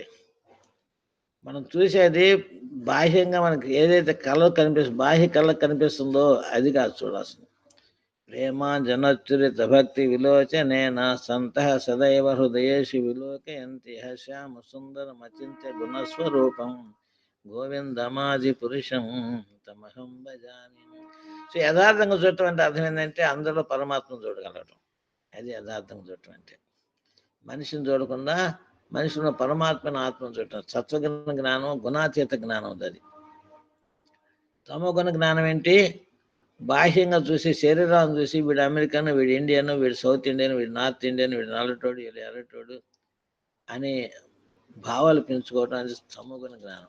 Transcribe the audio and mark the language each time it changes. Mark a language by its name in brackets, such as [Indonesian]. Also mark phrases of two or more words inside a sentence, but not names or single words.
[Telugu] మనం చూసేది బాహ్యంగా మనకి ఏదైతే కళ్ళకు కనిపిస్తుందో, బాహ్య కళ్ళకు కనిపిస్తుందో అది కాదు చూడాల్సింది. [Sanskrit] ప్రేమ జనచురిత భక్తి విలోచనేన సంతః సదైవ హృదయేషు విలోకయంతి శ్యామ సుందరం అచింత్య గుణస్వరూపం గోవిందమాది పురుషం తమహం భజామి. [Telugu] సో యథార్థంగా చూడటం అంటే అర్థం ఏంటంటే అందులో పరమాత్మను చూడగలగటం. అది యథార్థంగా చూడటం అంటే. మనిషిని చూడకుండా మనిషిలో పరమాత్మను ఆత్మను చూడటం. సత్వగుణ జ్ఞానం, గుణాతీత జ్ఞానం అది. తమోగుణ జ్ఞానం ఏంటి, బాహ్యంగా చూసి శరీరాన్ని చూసి వీడు అమెరికన్, వీడు ఇండియన్, వీడు సౌత్ ఇండియన్, వీడు నార్త్ ఇండియన్, వీడు నల్లటోడు, వీడు ఎర్రటోడు అనే భావాలు పెంచుకోవటం అది తమోగుణ జ్ఞానం.